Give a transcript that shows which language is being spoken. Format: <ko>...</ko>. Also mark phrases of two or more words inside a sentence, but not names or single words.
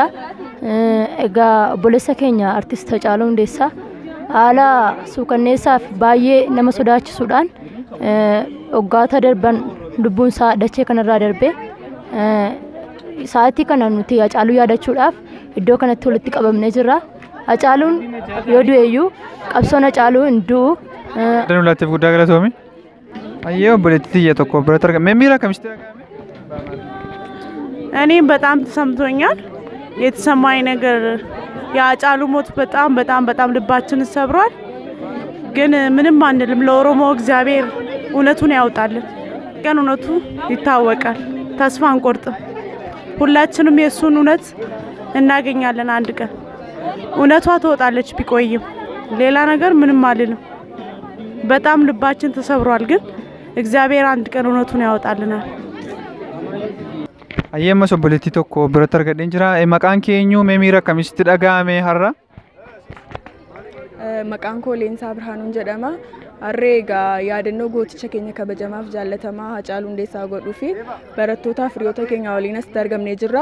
<om>Egaa obboleessa keenya artist Haacaaluu Hundeessaa haala suukanneessaa fi baay'ee nama sodaachisuudhaan waggoota darban lubbuun isaa dachee kanarraa darbee sa'aatii kana nuti Haacaaluu yaadachuudhaaf iddoo kanatti walitti qabamnee jirra. Haacaaluun yoo du'eeyyuu qabsoon Haacaaluu hin du'u. Danuulaatiif guddaa galatoomi. Hayyee obboleettii tiyya tokko biratti argame.</om> <am>ሚራ ከሚስቴ እኔም በጣም ተሰምቶኛል። የተሰማኝ ነገር የሀጫሉ ሞት በጣም ልባችንን ሰብሯል። ግን ምንም አንልም። ለኦሮሞ እግዚአብሔር እውነቱን ያውጣልን። ቀን እውነቱ ይታወቃል። ተስፋ አንቆርጥም። ሁላችንም የሱን እውነት እናገኛለን አንድ ቀን። እውነቷ ትወጣለች ቢቆይም ሌላ ነገር ምንም አልልም። በጣም ልባችን ተሰብሯል። ግን እግዚአብሔር አንድ ቀን እውነቱን ያወጣልናል።</am> <om>Hayyee obboleettii tokko biratti argadheen jira. Maqaan keenyu mee miira akkamitti dhagahame har'a? Maqaan koo Leensaa Birhaanuun jedhama. Harree egaa yaadannoo gooticha keenya kabajamaaf jaallatamaa Haacaaluu Hundeessaa godhuu fi barattootaa fi hiriyoota keenya waliin asitti argamnee jirra.</om>